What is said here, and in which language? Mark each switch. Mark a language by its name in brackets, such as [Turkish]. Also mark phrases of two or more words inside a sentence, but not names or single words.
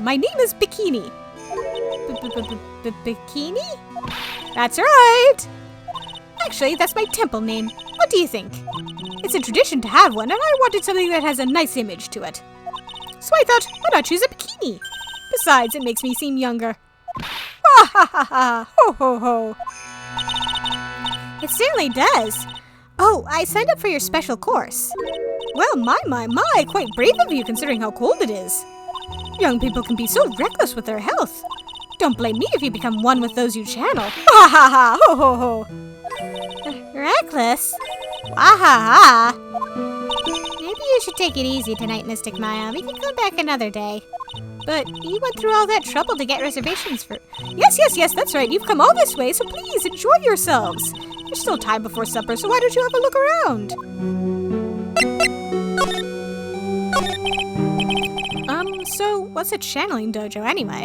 [English] My name is Bikini. Bikini? That's right! Actually, that's my temple name. What do you think? It's a tradition to have one, and I wanted something that has a nice image to it. So I thought, why not choose a bikini? Besides, it makes me seem younger. Ha ha ha ha! Ho ho ho! It certainly does. Oh, I signed up for your special course. Well, my, quite brave of you considering how cold it is. Young people can be so reckless with their health. Don't blame me if you become one with those you channel. Ha ha ha! Ho ho ho! Reckless? Ha ha ha! Maybe you should take it easy tonight, Mystic Maya. We can come back another day. But you went through all that trouble to get reservations for... Yes, that's right. You've come all this way, so please enjoy yourselves. There's still time before supper, so why don't you have a look around? So what's a channeling dojo anyway?